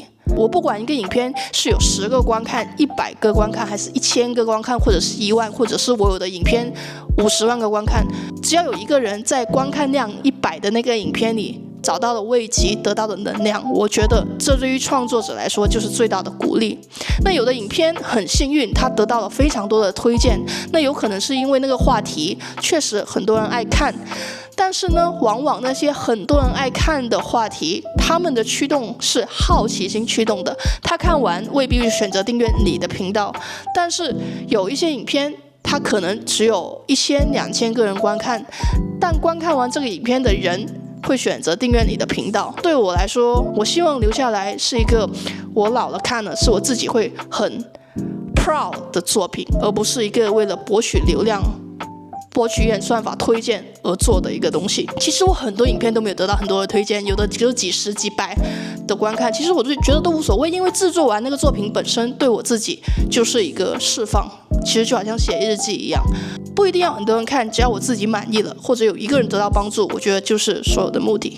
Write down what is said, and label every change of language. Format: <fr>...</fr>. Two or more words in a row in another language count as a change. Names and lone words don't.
<zh>我不管一個影片是有10個觀看、100個觀看，還是1000個觀看，或者是1萬，或者是我有的影片50萬個觀看，只要有一個人在觀看量100的那個影片裡找到了慰藉，得到的能量，我覺得這對於創作者來說就是最大的鼓勵。那有的影片很幸運，它得到了非常多的推薦，那有可能是因為那個話題確實很多人愛看。但是呢，往往那些很多人愛看的話題，他們的驅動是好奇心驅動的，他看完未必選擇訂閱你的頻道。但是有一些影片，它可能只有1000、2000個人觀看，但觀看完這個影片的人會選擇訂閱你的頻道。對我來說，我希望留下來是一個我老了看了是我自己会很 proud 的作品，而不是一個為了博取流量、博取演算法推薦而做的一個東西。其實我很多影片都沒有得到很多的推薦，有的只有幾十幾百的觀看，其實我就覺得都無所謂，因為制作完那個作品本身對我自己就是一個釋放，其實就好像寫日記一樣，不一定要很多人看，只要我自己滿意了，或者有一個人得到幫助，我覺得就是所有的目的。</zh>